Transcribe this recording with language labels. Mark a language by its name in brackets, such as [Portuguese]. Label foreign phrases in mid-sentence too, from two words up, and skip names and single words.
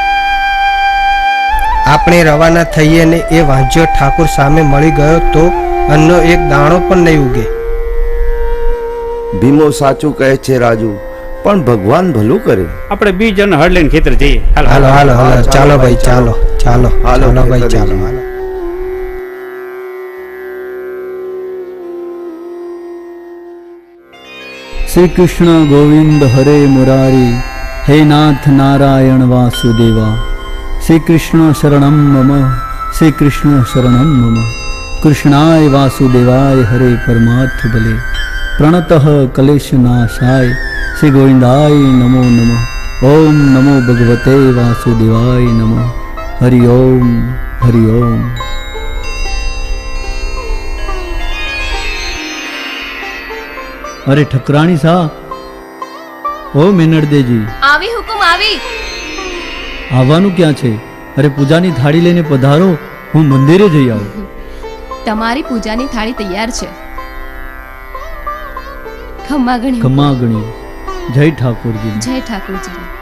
[Gujarati] આપણે રવાના થઈએ ને એ વાંજ્યો ઠાકોર સામે મળી ગયો તો અન્નનો એક દાણો પણ નહીં ઉગે. ભીમો સાચું કહે છે રાજુ, પણ ભગવાન ભલું કરે. આપણે બીજના હળ લઈને ખેતર જઈએ. હાલો હાલો હાલો, ચાલો ભાઈ, ચાલો ચાલો હાલો, ચાલો ભાઈ, ખેતરે ચાલો જઈએ. હાલો. [Sanskrit] श्री कृष्ण गोविंद हरे मुरारी, हे नाथ नारायण वासुदेवा। श्री कृष्ण शरणं मम, श्री कृष्ण शरणं मम। कृष्णाय वासुदेवाय हरे परमार्थ बले, प्रणतः क्लेश नाशाय, श्री गोविंदाय नमो नमः। ओम नमो भगवते वासुदेवाय नमः। हरि ओम हरि ओम। [Rajasthani] अरे ठकराणी सा, ओ मेनड़देजी [Gujarati] આવી હુકુમ આવી. આવવાનું ક્યાં છે? અરે પૂજાની થાળી લઈને પધારો, હું મંદિરે જઈ આવું. તમારી પૂજાની થાળી તૈયાર છે. ખમ્મા ગણી. ખમ્મા ગણી. જય ઠાકોરજી. જય ઠાકોરજી.